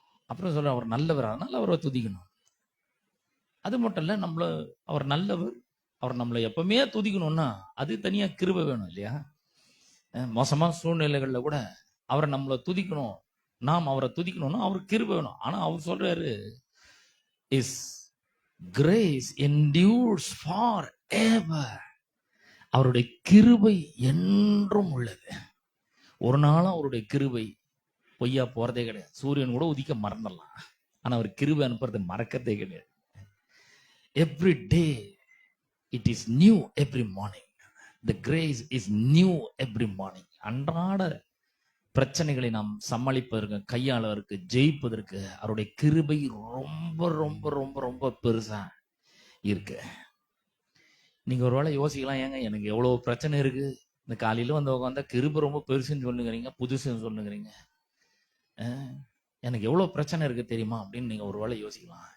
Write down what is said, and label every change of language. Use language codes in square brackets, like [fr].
[ta] அப்புறம் சொல்ற அவர் நல்லவர், அதனால அவரை துதிக்கணும். அது மட்டும் இல்ல, அவர் நல்லவர், அவர் நம்மளை எப்பவுமே துதிக்கணும்னா அது தனியா கிருபை வேணும் இல்லையா? மோசமான சூழ்நிலைகள்ல கூட அவரை நம்மளை துதிக்கணும், நாம் அவரை துதிக்கணும்னா அவர் கிருபை வேணும். ஆனா அவர் சொல்றாரு, [en] His grace endures forever. [ta] அவருடைய கிருபை என்றும் உள்ளது. ஒரு நாளும் அவருடைய கிருபை பொய்யா போறதே கிடையாது. சூரியன் கூட உதிக்க மறந்துடலாம், ஆனா அவர் கிருபை அனுப்புறது மறக்கிறதே கிடையாது. [en] Every day it is new, every morning the grace is new every morning. [ta] அன்றாட பிரச்சனைகளை நாம் சமாளிப்பதற்கு, கையாளவதற்கு, ஜெயிப்பதற்கு அவருடைய கிருபை ரொம்ப ரொம்ப ரொம்ப ரொம்ப பெருசா இருக்கு. நீங்க ஒருவேளை யோசிக்கலாம், ஏங்க எனக்கு எவ்வளவு பிரச்சனை இருக்கு, இந்த காலையில உட்காந்தா கிருபை ரொம்ப பெருசுன்னு சொல்லுங்கிறீங்க, புதுசுன்னு சொல்லுங்கிறீங்க, எனக்கு எவ்வளவு பிரச்சனை இருக்கு தெரியுமா அப்படின்னு நீங்க ஒருவேளை யோசிக்கலாம்.